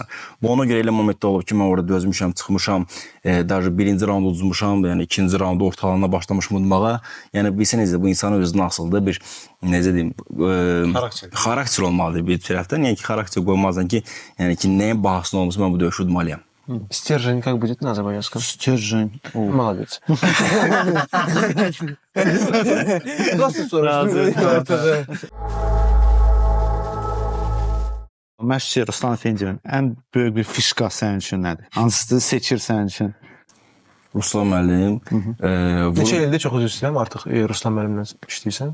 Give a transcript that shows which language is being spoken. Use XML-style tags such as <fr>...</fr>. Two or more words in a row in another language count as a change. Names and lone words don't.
<az>Bu ona görə elə momentdə olub ki, mən orada dözmüşəm, çıxmışam, daha birinci raund udmuşam, yəni ikinci raundu ortalarına başlamışım udmağa. Yəni bilsəniz də bu insanın özünə asıldığı bir, necə deyim, xarakter olmalıdır bir tərəfdən. Yəni ki, xarakter qoymazdan ki, yəni ki, nəyin bahasına olmuşsa mən bu döyüşü udmalıyam.</az> <ru>Стержень как будет на азербайджанском? Стержень.</ru> <az>Молодец. Nasıl soruşdun? Məşqçi Ruslan Efendiyevin ən böyük bir fişka sənin üçün nədir? Hansısı seçir sənin üçün? Ruslan müəllim. Neçə ildir çox üzr istəyirəm artıq Ruslan müəllimlə işləyirsən?</az>